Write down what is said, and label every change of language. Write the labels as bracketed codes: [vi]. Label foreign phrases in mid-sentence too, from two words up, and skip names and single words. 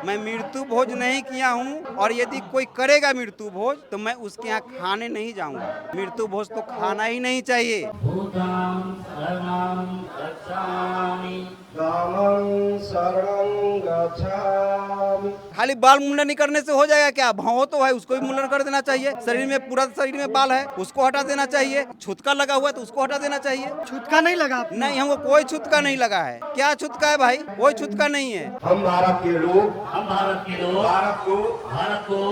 [hi] मैं मृत्यु भोज नहीं किया हूँ, और यदि कोई करेगा मृत्यु भोज तो मैं उसके यहाँ खाने नहीं जाऊंगा। मृत्यु भोज तो खाना ही नहीं चाहिए। [pi] भूतां शरणं गच्छामि। रामं शरणं गच्छामि। [hi] खाली बाल मुंडन नहीं करने से हो जाएगा क्या? भौं तो है, उसको भी मुंडन कर देना चाहिए। शरीर में, पूरा शरीर में बाल है, उसको हटा देना चाहिए। छुतका लगा हुआ है तो उसको हटा देना चाहिए। छूतका नहीं लगा आपको? नहीं, हमको कोई छुतका नहीं लगा है। क्या छुतका है भाई? कोई छुतका नहीं है। हम भारत के लोग, हम भारत के लोग भारत को